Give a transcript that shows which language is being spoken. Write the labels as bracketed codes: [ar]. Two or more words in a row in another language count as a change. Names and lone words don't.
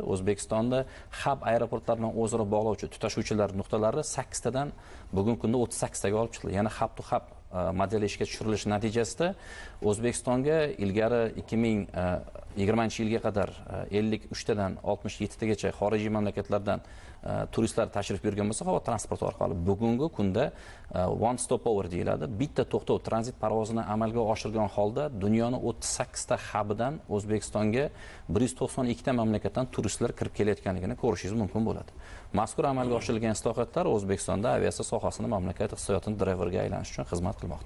[uz] O'zbekistonda hab aeroportlar bilan o'zaro bog'lovchi tutashuvchilar nuqtalari 8 tadan bugungi kunda 38 taga olib chiqildi. Yana [en] hab to hab [uz] modeli ishga tushirilishi natijasida O'zbekistonga ilgari 2020-yilga qadar 53 tadan 67 tagacha xorijiy mamlakatlardan turistlar tashrif buyurgan bo'lsa, havo transporti orqali bugungi kunda [en] one stop over [uz] deyiladi. Bitta to'xtov tranzit parvozini amalga oshirgan holda dunyoning 38 ta hubidan O'zbekistonga 192 ta mamlakatdan turistlar kirib kelayotganligini ko'rishingiz mumkin bo'ladi. Mazkur amalga oshirilgan islohotlar O'zbekistonda aviatsiya sohasini mamlakat iqtisodiyotini drayverga aylanish uchun xizmat qilmoqda.